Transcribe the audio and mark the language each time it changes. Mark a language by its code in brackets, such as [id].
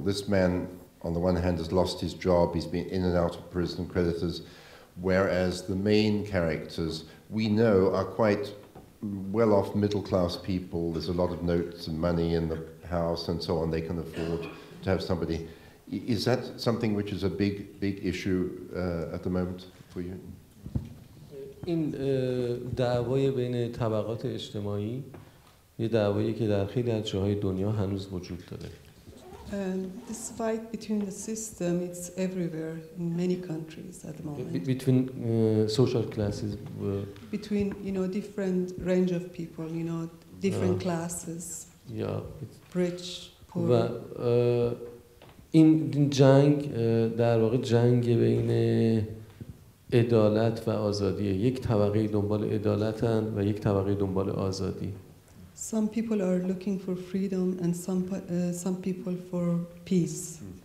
[en] This man, on the one hand, has lost his job. He's been in and out of prison, creditors, whereas the main characters we know are quite well-off middle-class people. There's a lot of notes and money in the house and so on. They can afford to have somebody. Is that something which is a big issue at the moment for you? [fa] این دعوای بین طبقات اجتماعی یه دعوایی که در خیلی از جاهای دنیا هنوز وجود داره. [en] This fight between the system, it's everywhere in many countries at the moment. Between social classes. Between different range of people, different classes. Yeah. Rich, poor. [fa] و این جنگ در واقع جنگ بین عدالت و آزادیه. یک طبقه دنبال عدالتن و یک طبقه دنبال آزادی. [en] Some people are looking for freedom and some people for peace.